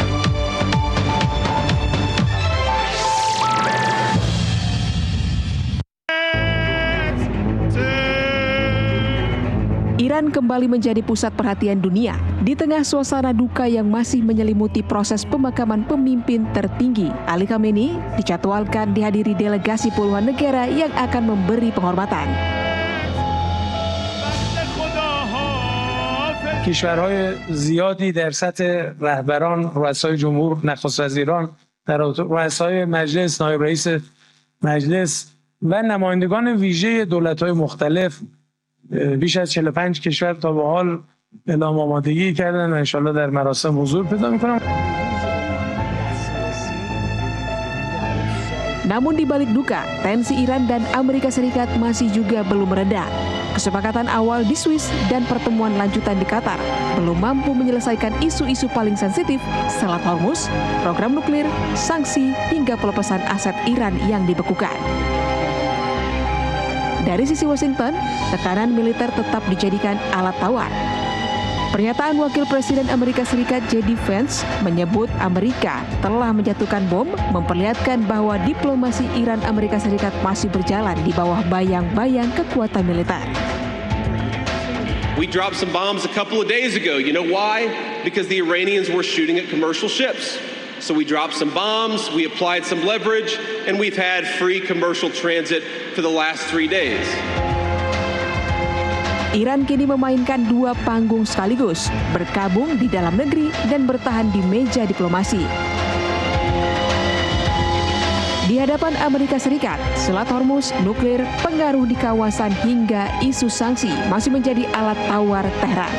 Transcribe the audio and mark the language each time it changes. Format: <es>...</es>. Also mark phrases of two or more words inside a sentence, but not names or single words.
<id>Iran kembali menjadi pusat perhatian dunia di tengah suasana duka yang masih menyelimuti proses pemakaman pemimpin tertinggi. Ali Khamenei dijadwalkan dihadiri delegasi puluhan negara yang akan memberi penghormatan.</id> <fa>کشورهای زیادی در سطح رهبران، رؤسای جمهور، نخست وزیران، رؤسای مجلس، نایب رئیس مجلس و نمایندگان ویژه دولت‌های مختلف بیش از 45 کشور تا به حال اعلام آمادگی کردن و انشالله در مراسم حضور پیدا می‌کنم.</fa> <id>Namun di balik duka, tensi Iran dan Amerika Serikat masih juga belum mereda. Kesepakatan awal di Swiss dan pertemuan lanjutan di Qatar belum mampu menyelesaikan isu-isu paling sensitif, Selat Hormuz, program nuklir, sanksi, hingga pelepasan aset Iran yang dibekukan. Dari sisi Washington, tekanan militer tetap dijadikan alat tawar. Pernyataan Wakil Presiden Amerika Serikat J.D. Vance menyebut Amerika telah menjatuhkan bom, memperlihatkan bahwa diplomasi Iran Amerika Serikat masih berjalan di bawah bayang-bayang kekuatan militer.</id> <en>We dropped some bombs a couple of days ago. You know why? Because the Iranians were shooting at commercial ships. So we dropped some bombs, we applied some leverage, and we've had free commercial transit for the last 3 days.</en> <id>Iran kini memainkan dua panggung sekaligus, berkabung di dalam negeri dan bertahan di meja diplomasi. Di hadapan Amerika Serikat, Selat Hormuz, nuklir, pengaruh di kawasan hingga isu sanksi masih menjadi alat tawar Tehran.</id>